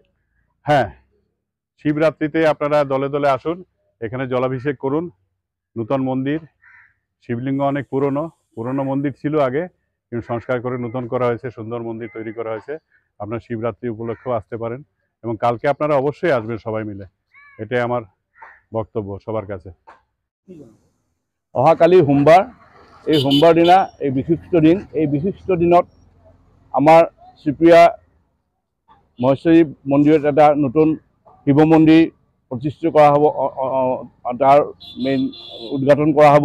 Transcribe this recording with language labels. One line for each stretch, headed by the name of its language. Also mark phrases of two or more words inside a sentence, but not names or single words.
Bangla: হ্যাঁ, শিবরাত্রিতে আপনারা দলে দলে আসুন, এখানে জলাভিষেক করুন। নূতন মন্দির, শিবলিঙ্গ অনেক পুরনো মন্দির ছিল আগে, কিন্তু সংস্কার করে নতুন করা হয়েছে, সুন্দর মন্দির তৈরি করা হয়েছে। আপনারা শিবরাত্রি উপলক্ষেও আসতে পারেন এবং কালকে আপনারা অবশ্যই আসবেন সবাই মিলে, এটাই আমার বক্তব্য সবার কাছে।
Assamese: অহাকালি সোমবাৰ, এই সোমবাৰ দিনা এই বিশিষ্ট দিন, এই বিশিষ্ট দিনত আমাৰ শ্ৰীপুৰিয়া মহেশ্বৰী মন্দিৰত এটা নতুন শিৱ মন্দিৰ প্ৰতিষ্ঠা কৰা হ'ব, তাৰ মেইন উদ্ঘাটন কৰা হ'ব।